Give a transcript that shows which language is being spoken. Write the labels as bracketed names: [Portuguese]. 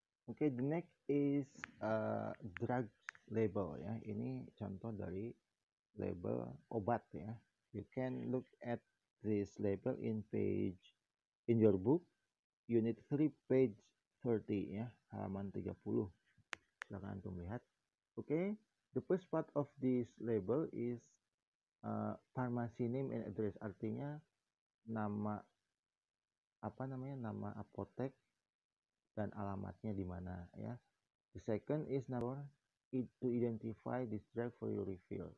[English] Oke, the next is drug label ya. [Indonesian] Ini contoh dari label obat ya. [English] You can look at this label in your book, unit 3, page 30 ya, [Indonesian] halaman 30. Silakan antum lihat. [English] Oke, the first part of this label is pharmacy name and address. [Indonesian] Artinya nama apotek dan alamatnya di mana ya. [English] The second is number to identify this drug for your refill.